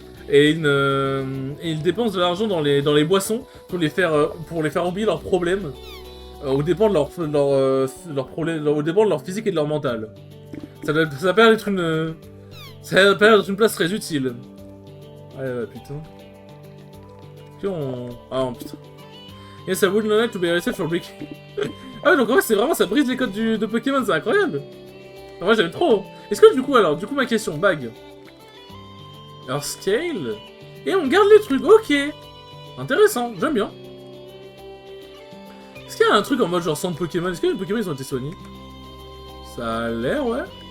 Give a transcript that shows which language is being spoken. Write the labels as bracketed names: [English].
[French] Et ils dépensent de l'argent dans les boissons pour les faire oublier leurs problèmes, au dépend de leurs problèmes, au dépend de leur physique et de leur mental. Ça a l'air d'être une place très utile. Ouais, putain. Ah non, putain. [English] Yes, I would like to be arrested for breaking. [French] Ah ouais, donc en vrai, c'est vraiment, ça brise les codes de Pokémon, c'est incroyable. En vrai, j'aime trop. Est-ce que du coup, ma question, bag. Alors, scale. Et on garde les trucs, ok. Intéressant, j'aime bien. Est-ce qu'il y a un truc en mode genre centre Pokémon? Est-ce que les Pokémon ils ont été soignés? Ça a l'air, ouais.